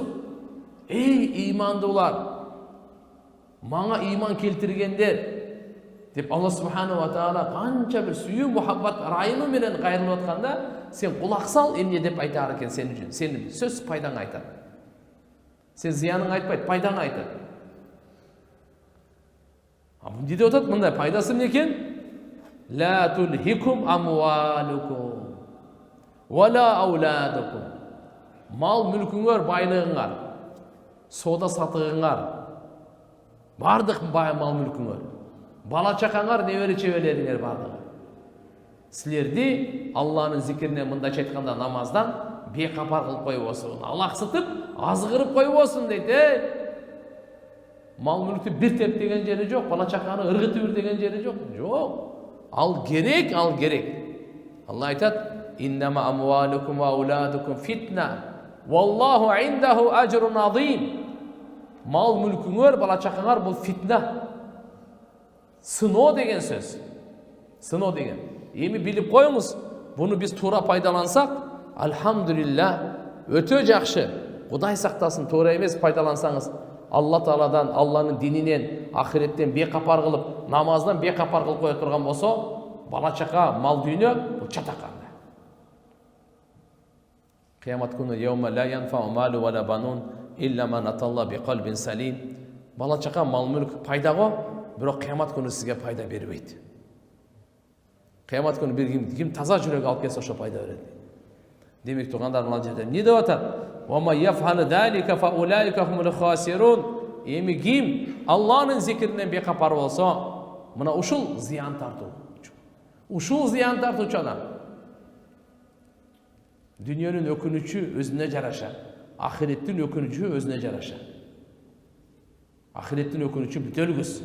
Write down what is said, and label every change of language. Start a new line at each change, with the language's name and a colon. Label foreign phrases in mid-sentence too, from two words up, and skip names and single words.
Kyrgyz: Эй имандуулар, мага иман келтиргендер деп Алла
Arabic: سبحانه وتعالى
Kyrgyz: канча бир сүйүү мухаббат райымы менен кайрылып атканда, сен кулак сал эмне деп айтар экен сен үчүн. Сенин сөз пайдаңа айтат. Сен зыяныңа айтпайт, пайдаңа айтат. Эмне деп атат? Мындай пайдасы эмне экен?
Arabic: لا تلهكم أموالكم ولا أولادكم.
Kyrgyz: Мал мүлкүңөр, байлыгыңар, сода сатыгыңар, бардык мал мүлкүңөр, бала чакаңар, небере чебелериңер бардыгы. Силерди Алланын зикиринен мындайча айтканда намаздан бейкапар кылып койбосун, алаксытып, азгырып койбосун дейт. Мал мүлктү бир теп деген жери жок, бала чаканы ыргытып бир деген жери жок. Жок. Ал керек. Алла айтат:
Arabic: "إنما أموالكم وأولادكم فتنة والله عنده أجر عظيم."
Kyrgyz: Мал мүлкүңөр, бала чакаңар бул фитна. Сыноо деген сөз. Сыноо деген. Эми билип коюңуз, буну биз туура пайдалансак, алхамдулилlah, өтө жакшы. Кудай сактасын, туура эмес пайдалансаңыз, Алла Тааладан, Алланын дининен, ахиреттен бейкапар кылып, намаздан бейкапар кылып кое турган болсо, бала чака, мал дүйнө бул чатаканда. Кыямат күнү
Arabic: يوم لا ينفع مال ولا بنون إلا من أتى الله بقلب سليم.
Kyrgyz: Бала чака, мал мүлк пайда го, бирок кыямат күнү сизге пайда бербейт. Кыямат күнү бир ким таза жүрөк алып келсе ошо пайда берет. Демек тугандар, мына жерде эмне деп атат?
Arabic: وما يفعل ذلك فأولئك هم الخاسرون.
Kyrgyz: Эми ким Алланын зикиринен бейкапар болсо, мына ушул зыян тартуу. Ушул зыян тартуучу адам. Дүйнөнүн өкүнүчү өзүнө жараша, ахиреттин өкүнүчү өзүнө жараша. Ахиреттин өкүнүчү бүтөлгүс.